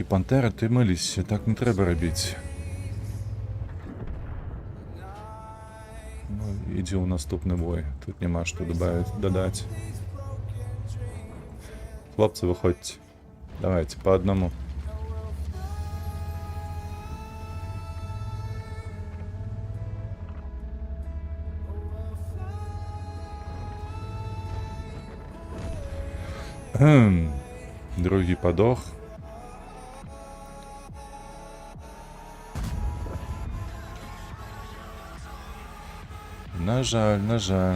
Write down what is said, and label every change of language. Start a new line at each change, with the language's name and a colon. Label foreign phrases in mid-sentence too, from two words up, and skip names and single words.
Belarusian: Пантера, ты мыліся, так не трэба рабіць. Ну, ідзі ў наступны бой. Тут няма што дадаць. Хлопцы, выходзьце.
Russian: Давайте, по одному.
Belarusian: Другі подох. На жаль.